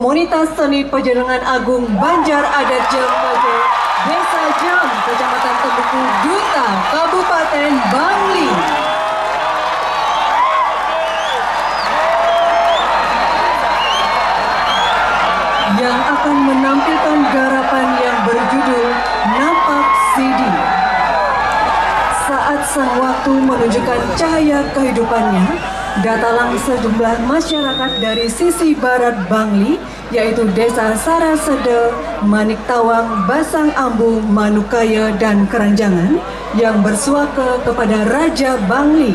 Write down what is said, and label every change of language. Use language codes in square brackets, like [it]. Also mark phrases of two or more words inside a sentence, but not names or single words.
[id] Komunitas Seni Pajenengan Agung Banjar Adat Jehem, Desa Jehem, Kecamatan Tembuku, Duta Kabupaten Bangli. Yang akan menampilkan garapan yang berjudul Napak Sidi. Saat sang waktu menunjukkan cahaya kehidupannya, datanglah sejumlah masyarakat dari sisi barat Bangli, yaitu Desa Sarasede, Maniktawang, Basang Ambu, Manukaya, dan Keranjangan, yang bersuaka kepada Raja Bangli.